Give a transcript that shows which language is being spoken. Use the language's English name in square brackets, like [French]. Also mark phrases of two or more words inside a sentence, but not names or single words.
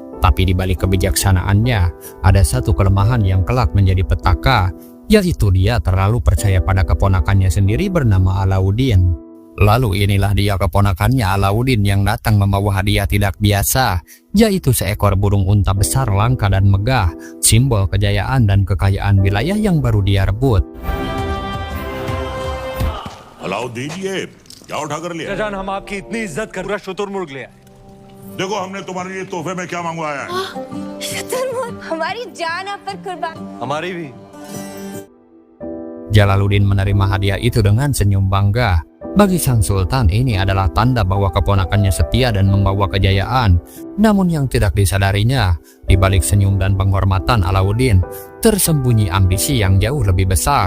[Indonesian] Tapi di balik kebijaksanaannya, ada satu kelemahan yang kelak menjadi petaka, yaitu dia terlalu percaya pada keponakannya sendiri bernama Alauddin. Lalu inilah dia keponakannya Alauddin yang datang membawa hadiah tidak biasa, yaitu seekor burung unta besar langka dan megah, simbol kejayaan dan kekayaan wilayah yang baru dia rebut. Alauddin, [Hindi] ये क्या उठा कर लिया? जान हम आपकी इतनी इज्जत कर पूरा शुतुरमुर्ग लिया। देखो हमने तुम्हारे लिए तोहफे में क्या मंगवाया है। शुतुरमुर्ग, हमारी जान आप पर कुर्बान। हमारी भी। [Indonesian] Jalaluddin menerima hadiah itu dengan senyum bangga. Bagi sang sultan, ini adalah tanda bahwa keponakannya setia dan membawa kejayaan. Namun yang tidak disadarinya, di balik senyum dan penghormatan Alauddin, tersembunyi ambisi yang jauh lebih besar.